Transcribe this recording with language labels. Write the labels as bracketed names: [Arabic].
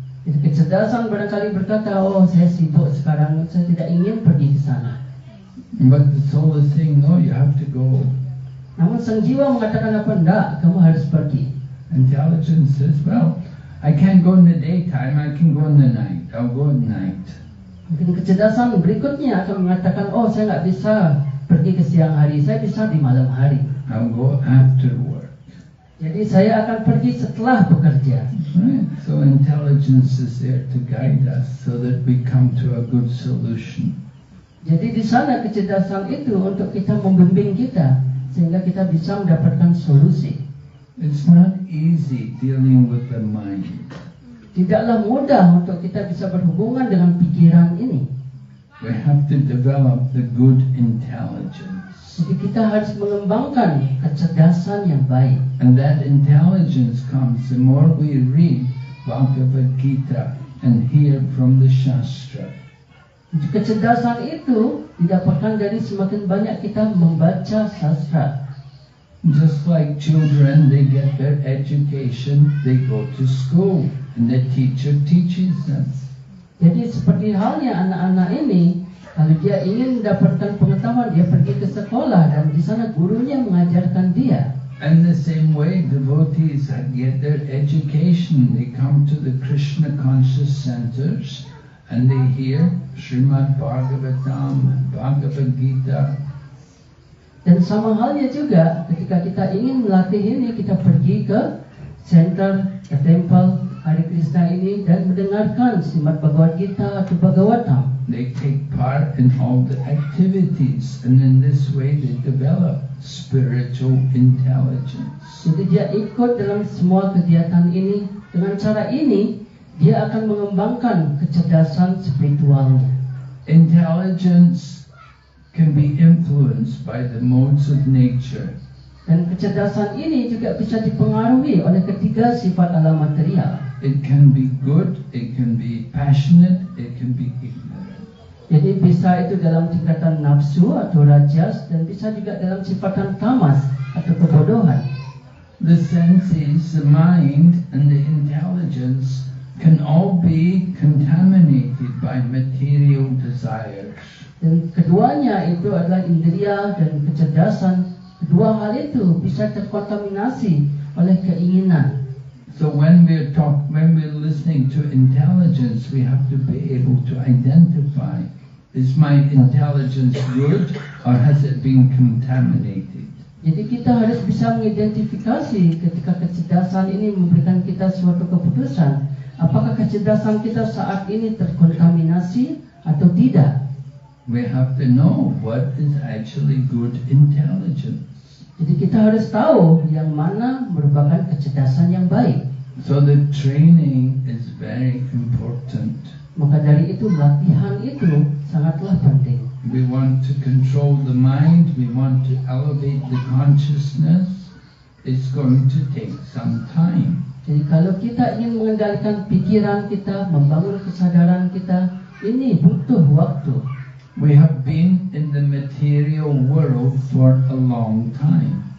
[Indonesian] Jadi kecerdasan barangkali berkata, saya sibuk sekarang, saya tidak ingin pergi ke sana. [English] But the soul is saying, no, you have to go. [Indonesian] Namun sang jiwa mengatakan apa? Enggak, kamu harus pergi. [English] Intelligence says, well, I can't go in the daytime, I can go in the night. I'll go at night. [Indonesian] Mungkin kecerdasan berikutnya akan mengatakan, saya nggak bisa pergi ke siang hari, saya bisa di malam hari. [English] I'll go after work. [Indonesian] Jadi saya akan pergi setelah bekerja. [English] Right. So intelligence is there to guide us so that we come to a good solution. [Indonesian] Jadi di sana kecerdasan itu untuk kita membimbing kita sehingga kita bisa mendapatkan solusi. [English] It's not easy dealing with the mind. [Indonesian] Tidaklah mudah untuk kita bisa berhubungan dengan pikiran ini. [English] We have to develop the good intelligence. [Indonesian] Jadi kita harus mengembangkan kecerdasan yang baik. [English] And that intelligence comes the more we read Bhagavad Gita and hear from the Shastra. [Indonesian] Kecerdasan itu didapatkan dari semakin banyak kita membaca sastra. [English] Just like children, they get their education, they go to school, and the teacher teaches them. [Indonesian] Jadi seperti halnya anak-anak ini, kalau dia ingin mendapatkan pengetahuan, dia pergi ke sekolah dan di sana gurunya mengajarkan dia. [English] And the same way, devotees get their education. They come to the Krishna conscious centers and they hear Srimad Bhagavatam, Bhagavad Gita. [Indonesian] Dan sama halnya juga ketika kita ingin melatih ini, kita pergi ke center, ke temple Hare Krishna ini dan mendengarkan Srimad Bhagavad Gita atau Bhagavatam. [English] They take part in all the activities, and in this way they develop spiritual intelligence. [Indonesian] Jadi dia ikut dalam semua kegiatan ini. Dengan cara ini dia akan mengembangkan kecerdasan spiritualnya. [English] Intelligence can be influenced by the modes of nature. [Indonesian] Dan kecerdasan ini juga bisa dipengaruhi oleh ketiga sifat alam material. [English] It can be good, it can be passionate, it can be ignorant. [Indonesian] Jadi bisa itu dalam tingkatan nafsu atau rajas, dan bisa juga dalam sifatan tamas atau kebodohan. [English] The senses, the mind, and the intelligence can all be contaminated by material desires. [Indonesian] Dan keduanya itu adalah indria dan kecerdasan. Kedua hal itu bisa terkontaminasi oleh keinginan. [English] So when we're listening to intelligence, we have to be able to identify, is my intelligence good or has it been contaminated? [Indonesian] Jadi kita harus bisa mengidentifikasi ketika kecerdasan ini memberikan kita suatu keputusan, apakah kecerdasan kita saat ini terkontaminasi atau tidak. [English] We have to know what is actually good intelligence. [Indonesian] Jadi kita harus tahu yang mana merupakan kecerdasan yang baik. [English] So the training is very important. [Indonesian] Maka dari itu latihan itu sangatlah penting. [English] We want to control the mind, we want to elevate the consciousness. It's going to take some time. [Indonesian] Jadi kalau kita ingin mengendalikan pikiran kita, membangun kesadaran kita, ini butuh waktu. [English] We have been in the material world for a long time.